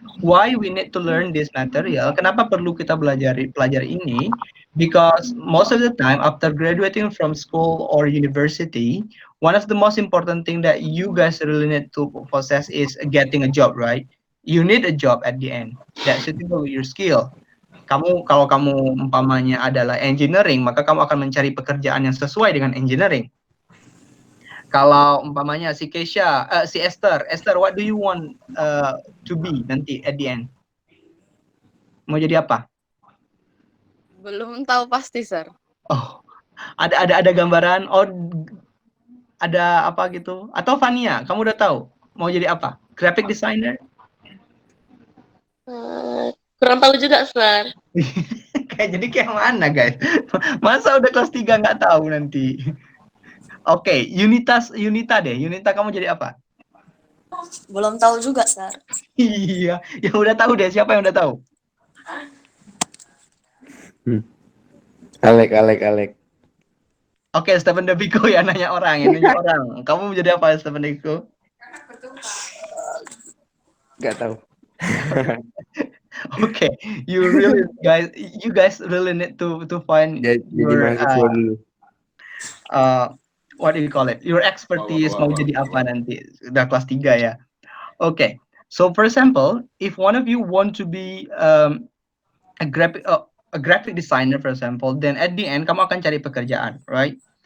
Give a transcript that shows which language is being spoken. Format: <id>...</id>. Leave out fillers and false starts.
<en>Why we need to learn this material?</en> <id>Kenapa perlu kita pelajari ini?</id> <en>Because most of the time after graduating from school or university, one of the most important thing that you guys really need to possess is getting a job, right? You need a job at the end that suitable with your skill.</en> <id>Kalau kamu umpamanya adalah engineering, maka kamu akan mencari pekerjaan yang sesuai dengan engineering. Kalau umpamanya si Keisha, si Esther,</id> <en>what do you want to be</en> <id>nanti</id> <en>at the end?</en> <id>Mau jadi apa? Belum tahu pasti, Sir. Oh, ada gambaran? Oh, ada apa gitu? Atau Fania, kamu udah tahu mau jadi apa? Graphic designer? Kurang tahu juga, Sir. Jadi kayak mana, guys? Masa udah kelas 3 nggak tahu nanti? Oke, Unita deh. Unita, kamu jadi apa? Belum tahu juga, Sir. Iya, yang udah tahu deh. Siapa yang udah tahu? Alek. Oke, Stephen Deviko ya nanya orang. Kamu menjadi apa, Stephen Deviko? Gak tahu.</id> <en>Okay, you guys really need to find</en> <id>Jadi mahasiswa dulu.</id> <en>What do you call it? Your expertise</en> <id>mau jadi apa nanti? Udah kelas 3 ya.</id> <en>Okay, so for example, if one of you want to be a graphic designer, for example, then at the end</en> <id>kamu akan cari pekerjaan,</id> <en>right?</en>